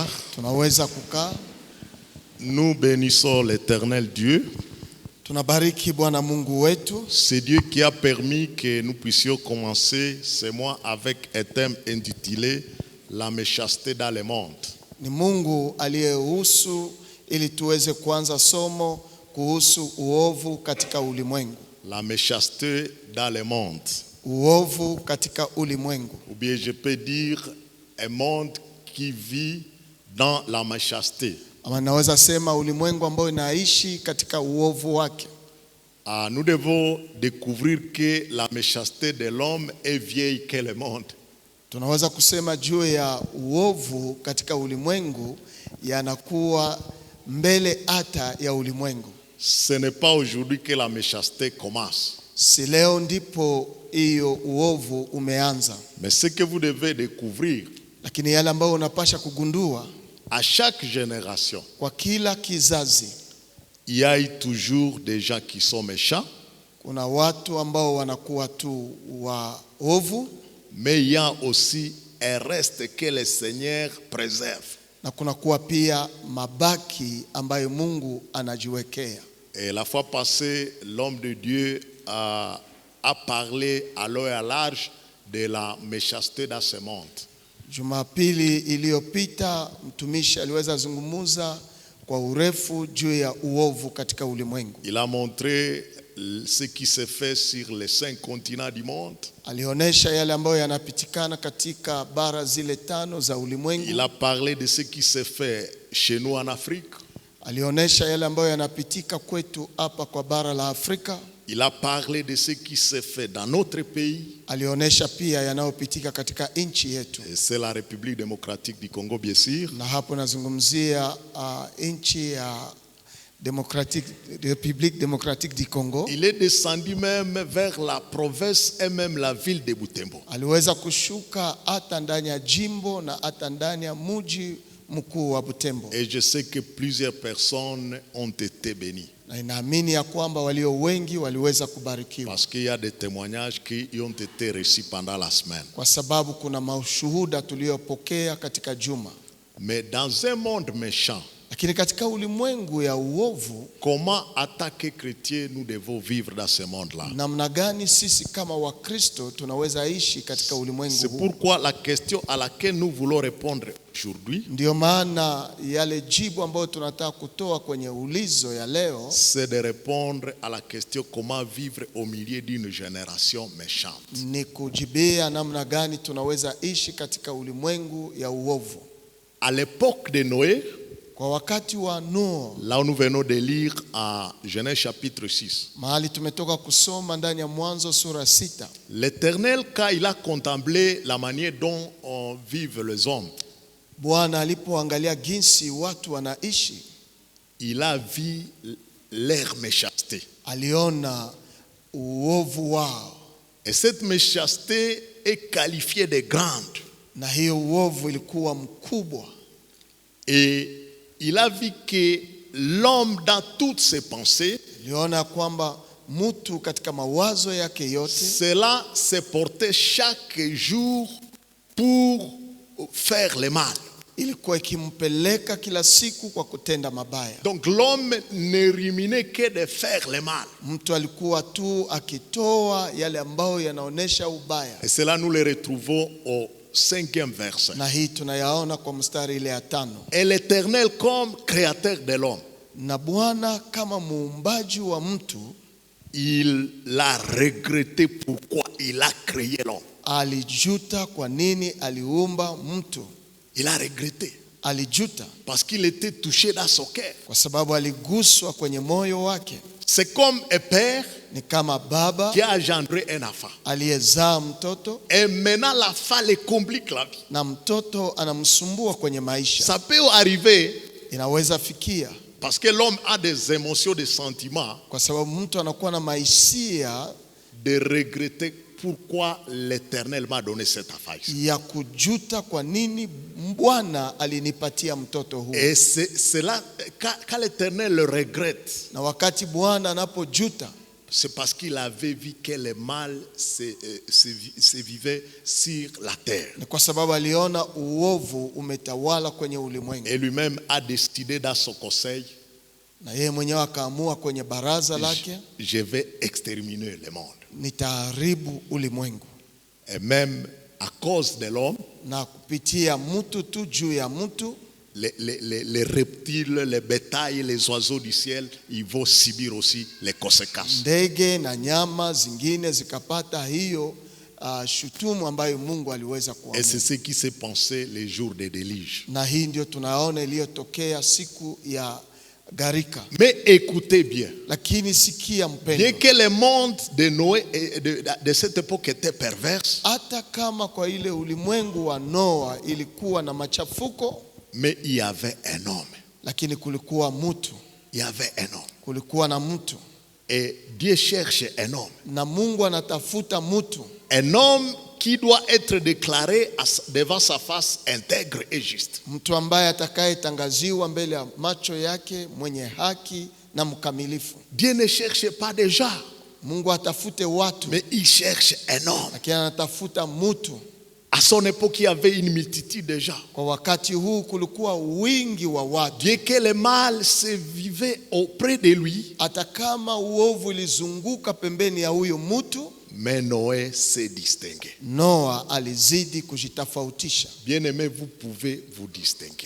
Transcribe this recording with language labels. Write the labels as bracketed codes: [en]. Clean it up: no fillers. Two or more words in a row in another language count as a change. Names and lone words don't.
[sw] Tunaweza kukaa. [fr] Nous bénissons l'Éternel Dieu. [sw] Tunabariki Bwana Mungu wetu. [fr] C'est Dieu qui a permis que nous puissions commencer ce mois avec un thème intitulé La méchanceté dans le monde. [sw] Ni Mungu aliyeruhusu ili tuweze kuanza somo kuhusu uovu katika ulimwengu. [fr] La méchanceté dans le monde. [sw] Uovu katika ulimwengu. [fr] Ou bien je peux dire un monde qui vit dans la méchanceté. [sw] Ama naweza sema ulimwengu ambao inaishi katika uovu wake. [fr] Nous devons découvrir que la méchanceté de l'homme est vieille que le monde. [sw] Tunaweza kusema juu ya uovu katika ulimwengu yanakuwa mbele hata ya ulimwengu. [fr] Ce n'est pas aujourd'hui que la méchanceté commence. [sw] Si leo ndipo hiyo uovu umeanza. [fr] Mais ce que vous devez découvrir, [sw] lakini yale ambayo unapasha kugundua, [fr] à chaque génération, [sw] kwa kila kizazi, [fr] il y a toujours des gens qui sont méchants. [sw] Kuna watu ambao wanakuwa tu waovu. [fr] Mais il y a aussi un reste que le Seigneur préserve. [sw] Na kuna kuwa pia mabaki ambayo Mungu anajiwekea. [fr] Et la fois passée, l'homme de Dieu a parlé à long et à large de la méchanceté dans ce monde. [sw] Jumapili iliyopita mtumishi aliweza zungumuza kwa urefu juu ya uovu katika ulimwengu. [fr] Il a montré ce qui se fait sur les 5 continents du monde. [sw] Alionyesha yale ambayo yanapitikana katika bara zile 5 za ulimwengu. [fr] Il a parlé de ce qui se fait chez nous en Afrique. [sw] Alionyesha yale ambayo yanapitika kwetu hapa kwa bara la Afrika. [fr] Il a parlé de ce qui se fait dans notre pays. [sw] Alionyesha pia yanayopitika katika nchi yetu. [fr] C'est la République démocratique du Congo bien sûr. [sw] Na hapo nazungumzia nchi ya République démocratique du Congo. [fr] Il est descendu même vers la province et même la ville de Butembo. [sw] Aliweza kushuka hata ndani ya jimbo na hata ndani ya mji mkuu wa Butembo. [fr] Et je sais que plusieurs personnes ont été bénies. [sw] Na inaamini ya kwamba walio wengi waliweza kubarikiwa. [fr] Parce qu'il y a des témoignages qui ont été reçus pendant la semaine. [sw] Kwa sababu kuna mashuhuda tuliyopokea katika juma. [fr] Mais dans un monde méchant, [sw] lakini katika ulimwengu ya uovu, [fr] comment en tant que chrétiens nous devons vivre dans ce monde-là? [sw] namna gani sisi kama Wakristo tunaweza ishi katika ulimwengu huu? [fr] C'est pourquoi la question à laquelle nous voulons répondre aujourd'hui, [sw] ndio maana yale jibu ambayo tunataka kutoa kwenye ulizo ya leo, [fr] c'est de répondre à la question comment vivre au milieu d'une génération méchante. [sw] ni kujibia namna gani tunaweza ishi katika ulimwengu ya uovu. [fr] À l'époque de Noé, [sw] kwa wakati wa Noa, [fr] là où nous venons de lire en Genèse chapitre 6, [sw] mahali tumetoka kusoma ndani ya Mwanzo sura 6, [fr] l'Éternel, quand il a contemplé la manière dont vivent les hommes, [sw] Bwana alipoangalia jinsi watu wanaishi, [fr] il a vu leur méchanceté. [sw] aliona uovu wao. [fr] Et cette méchanceté est qualifiée de grande. [sw] Na hiyo uovu ilikuwa mkubwa. [fr] Et il a vu que l'homme dans toutes ses pensées, [sw] aliona kwamba mtu katika mawazo yake yote, [fr] cela se portait chaque jour pour faire le mal. [sw] ilikuwa ikimpeleka kila siku kwa kutenda mabaya. [fr] Donc l'homme ne ruminait que de faire le mal. [sw] Mtu alikuwa tu akitoa yale ambayo yanaonesha ubaya. [fr] Et cela nous le retrouvons au 5e verset. [sw] Na hii tunayaona kwa mstari ile ya 5. [fr] Et l'Éternel comme créateur de l'homme, [sw] na Bwana kama muumbaji wa mtu, [fr] il l'a regretté pourquoi il a créé l'homme. [sw] alijuta kwa nini aliumba mtu. [fr] Il a regretté [sw] alijuta [fr] parce qu'il était touché dans son cœur. [sw] kwa sababu aliguswa kwenye moyo wake. [fr] C'est comme un père [sw] ni kama baba [fr] qui a engendré un enfant. [sw] aliyezaa mtoto, [fr] Et maintenant l'enfant le complique la vie. [sw] na mtoto anamsumbua kwenye maisha. [fr] Ça peut arriver [sw] Inaweza fikia [fr] parce que l'homme a des émotions, des sentiments, [sw] kwa sababu mtu anakuwa na mahisia [fr] de regretter pourquoi l'Éternel m'a donné cet enfant. [sw] ya kujuta kwa nini Bwana alinipatia mtoto huu. [fr] Et c'est là, quand l'Éternel le regrette, [sw] Na wakati Bwana anapojuta, [fr] c'est parce qu'il avait vu que le mal se vivait sur la terre. [sw] ni kwa sababu aliona uovu umetawala kwenye ulimwengu. [fr] Et lui-même a décidé dans son conseil, [sw] Na yeye mwenyewe akaamua kwenye baraza lake, [fr] je vais exterminer le monde. [sw] nitaharibu ulimwengu. [fr] Et même à cause de l'homme, [sw] Na kupitia mtu tu juu ya mtu, [fr] les reptiles, les bétails, les oiseaux du ciel, ils vont subir aussi les conséquences. [sw] ndege na nyama zingine zikapata hiyo shutumu ambayo Mungu aliweza [fr] Et [sw] kuamua. [fr] c'est ce qui s'est passé les jours des déluges. [sw] Na hii ndio tunaona iliyotokea siku ya gharika. [fr] Mais écoutez bien, [sw] Lakini sikia [fr] bien [sw] mpendwa, [fr] que le monde de Noé et de cette époque était perverse, [sw] hata kama kwa ile ulimwengu wa Noa ilikuwa na machafuko, [fr] mais il y avait un homme. [sw] lakini kulikuwa mtu. [fr] Il y avait un homme. [sw] Kulikuwa na mtu. [fr] Et Dieu cherche un homme. [sw] Na Mungu anatafuta mtu. [fr] Un homme qui doit être déclaré devant sa face intègre et juste. [sw] Mtu ambaye atakayetangaziwa mbele ya macho yake mwenye haki na mkamilifu. [fr] Dieu ne cherche pas des gens, [sw] Mungu atafute watu, [fr] mais il cherche un homme. [sw] lakini anatafuta mtu. [fr] À son époque, il y avait une multitude de gens. [sw] Kwa wakati huu kulikuwa wingi wa watu. [fr] Bien que le mal se vivait auprès de lui, [sw] Hata kama uovu ilizunguka pembeni ya huyo mtu, [fr] mais Noé s'est distingué. [sw] Noa alizidi kujitofautisha. [fr] Bien-aimé, vous pouvez vous distinguer.